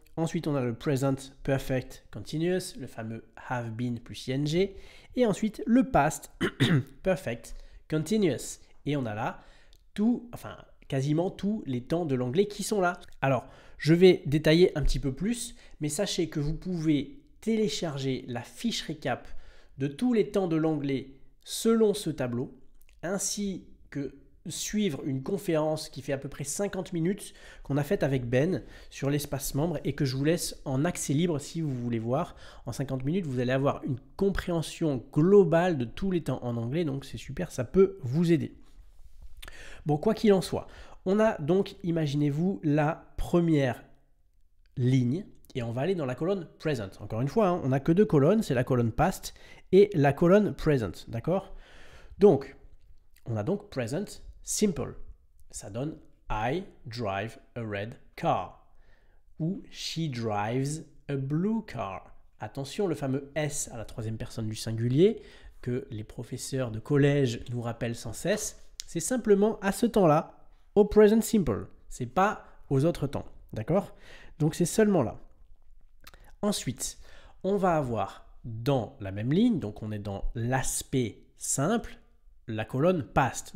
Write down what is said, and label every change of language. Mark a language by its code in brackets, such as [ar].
[fr] Ensuite, on a le present perfect continuous, le fameux [en] have been [fr] plus ing, et ensuite le past perfect continuous. Et on a là quasiment tous les temps de l'anglais qui sont là. Alors, je vais détailler un petit peu plus, mais sachez que vous pouvez télécharger la fiche récap de tous les temps de l'anglais selon ce tableau, ainsi que suivre une conférence qui fait à peu près 50 minutes qu'on a faite avec Ben sur l'espace membre et que je vous laisse en accès libre si vous voulez voir. En 50 minutes, vous allez avoir une compréhension globale de tous les temps en anglais, donc c'est super, ça peut vous aider. Bon, quoi qu'il en soit, on a donc, imaginez-vous, la première ligne et on va aller dans la colonne present. Encore une fois, hein, on n'a que deux colonnes, c'est la colonne past et la colonne present, d'accord ? Donc, on a donc present simple. Ça donne [en] I drive a red car [fr] ou [en] she drives a blue car. [fr] Attention, le fameux S à la troisième personne du singulier que les professeurs de collège nous rappellent sans cesse, c'est simplement à ce temps-là, au present simple. C'est pas aux autres temps, d'accord ? Donc c'est seulement là. Ensuite, on va avoir dans la même ligne, donc on est dans l'aspect simple, la colonne past.